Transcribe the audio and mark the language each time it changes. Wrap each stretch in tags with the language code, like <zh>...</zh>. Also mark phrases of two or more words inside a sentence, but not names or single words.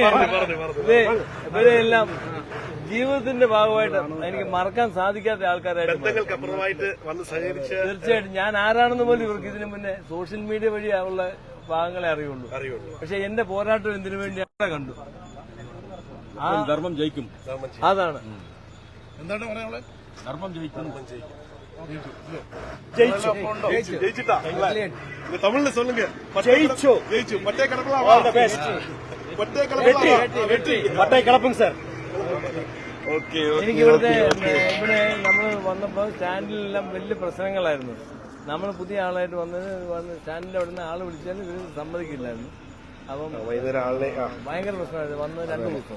<ml>ഇവരെല്ലാം ജീവിതത്തിന്റെ ഭാഗമായിട്ട് എനിക്ക് മറക്കാൻ സാധിക്കാത്ത ആൾക്കാരായിട്ട് തീർച്ചയായിട്ടും. ഞാൻ ആരാണെന്ന് പോലും ഇവർക്ക് ഇതിനു മുന്നേ സോഷ്യൽ മീഡിയ വഴിയുള്ള ഭാഗങ്ങളെ അറിയുള്ളൂ. പക്ഷെ എന്റെ പോരാട്ടം എന്തിനു വേണ്ടി അവിടെ കണ്ടു. ധർമ്മം ജയിക്കും. അതാണ്. എന്താണ് പറയാനുള്ളത്? ധർമ്മം ജയിക്കും.</ml> <ta>ஜெயிச்சுட்டா தமிழ்ல சொல்லுங்க. ஜெயிச்சு பட்டே கிளப்பலாம்.</ta> <ml>പട്ടേ കിളപ്പും സാർ. ഓക്കെ. എനിക്ക് ഇവിടെ നമ്മൾ വന്നപ്പോ സ്റ്റാൻഡിലെല്ലാം വലിയ പ്രശ്നങ്ങളായിരുന്നു. നമ്മൾ പുതിയ ആളായിട്ട് വന്ന് സ്റ്റാൻഡിന്റെ അവിടെ നിന്ന് ആള് വിളിച്ചാലും ഇവര് സമ്മതിക്കില്ലായിരുന്നു. അപ്പം ഭയങ്കര പ്രശ്നമായിരുന്നു. വന്ന് 2 ദിവസം.</ml>